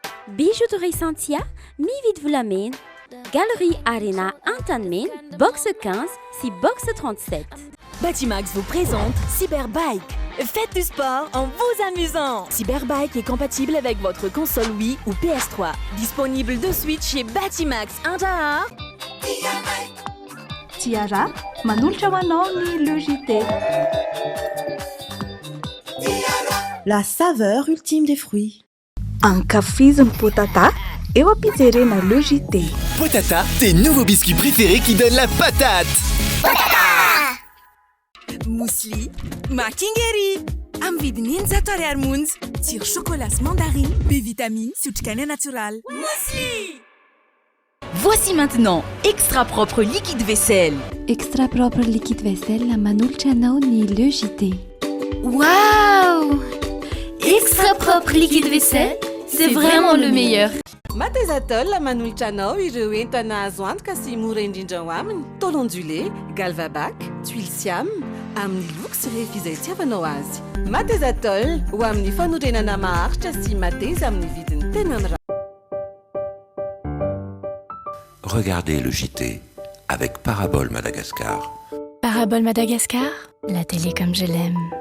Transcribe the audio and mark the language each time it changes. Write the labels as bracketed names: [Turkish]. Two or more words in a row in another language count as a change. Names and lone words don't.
[Malagasy] Bijouterie Santia, mividy volamena, Galerie Arena Antanmen, box 15, si box 37. [French] Batimax vous présente Cyberbike. Faites du sport en vous amusant. Cyberbike est compatible avec votre console Wii ou PS3. Disponible de suite chez Batimax. [Malagasy] Tiara, manolotra hoanao ny LEJT. [French] La saveur ultime des fruits. [Malagasy] Ankafiziny potata, eo ampijerena LEJT. [French] Potata, tes nouveaux biscuits préférés qui donnent la patate. [Malagasy] Mousli, makingeri. Am vidiny 20 ariary monja. Tsiro chocolat sy mandarine, B-vitamine, sy otrikaina naturel. Mousli! [French] Voici maintenant Extra Propre Liquide Vaisselle. [Malagasy] Extra Propre Liquide Vaisselle manolotra anao ny LEJT. Waouh! [French] Extra Propre Liquide Vaisselle, c'est vraiment le meilleur. [Malagasy] Matezatol manolotra anao ireo entana azo antoka sy mora indrindra ho aminy. [French] Tôle ondulé, [Malagasy] galvabac, tuile siam, amin'ny loko sy rehefa izay tiavanao azy. Matezatol ho amin'ny fanorenana maharitra sy mateza amin'ny vidiny tena mirary. [French] Regardez le JT avec Parabole Madagascar. Parabole Madagascar, la télé comme je l'aime.